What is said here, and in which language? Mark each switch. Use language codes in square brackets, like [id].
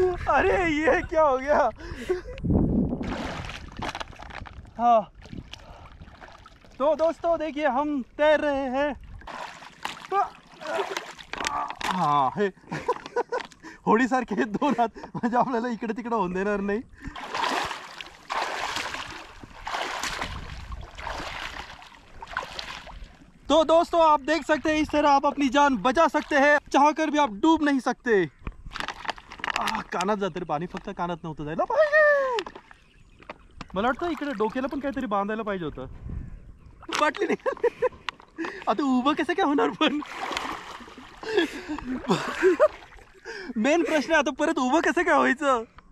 [hi] अरे ये क्या हो गया? हाँ तो दोस्तों देखिए हम तैर रहे हैं. [mr] हाँ हे होडीसारखे दोन हात, म्हणजे आपल्याला इकडे तिकडे होऊन देणार नाही. [hi] तो दोस्तों आप देख सकते हैं, इस तरह आप अपनी जान बचा सकते हैं. चाहकर भी आप डूब नहीं सकते. [mr] कानात जात रे पाणी, फक्त कानात नव्हतं जायला पाहिजे. मला वाटतं इकडे डोक्याला पण काहीतरी बांधायला पाहिजे होतं. बाटली नाही. आता उभं कसं काय होणार? पण मेन प्रश्न आता परत उभं कसं काय व्हायचं?